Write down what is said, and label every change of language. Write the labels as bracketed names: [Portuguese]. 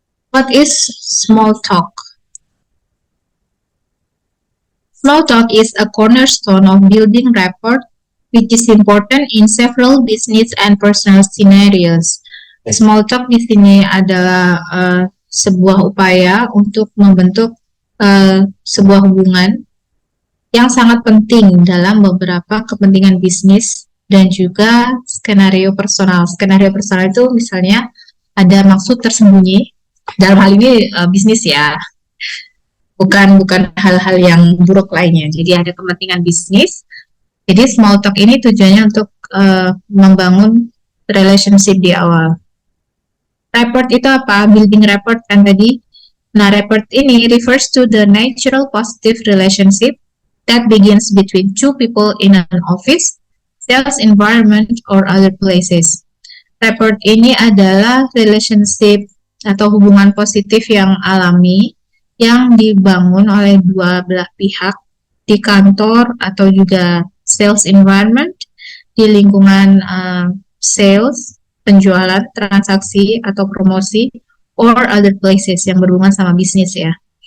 [English] What is small talk? Small talk is a cornerstone of building rapport, which is important in several business and personal scenarios. [Indonesian] Small talk di sini adalah sebuah upaya untuk membentuk sebuah hubungan yang sangat penting dalam beberapa kepentingan bisnis dan juga skenario personal. Skenario personal itu misalnya ada maksud tersembunyi. Dalam hal ini bisnis ya, bukan hal-hal yang buruk lainnya. Jadi ada kepentingan bisnis. Jadi small talk ini tujuannya untuk membangun relationship di awal. Rapport itu apa? Building rapport kan tadi. Nah, rapport ini [English] refers to the natural positive relationship that begins between two people in an office, sales environment, or other places. [Indonesian] Rapport ini adalah relationship atau hubungan positif yang alami yang dibangun oleh dua belah pihak di kantor atau juga sales environment, di lingkungan sales, penjualan, transaksi atau promosi, [English] or other places [Indonesian] yang berhubungan sama bisnis ya.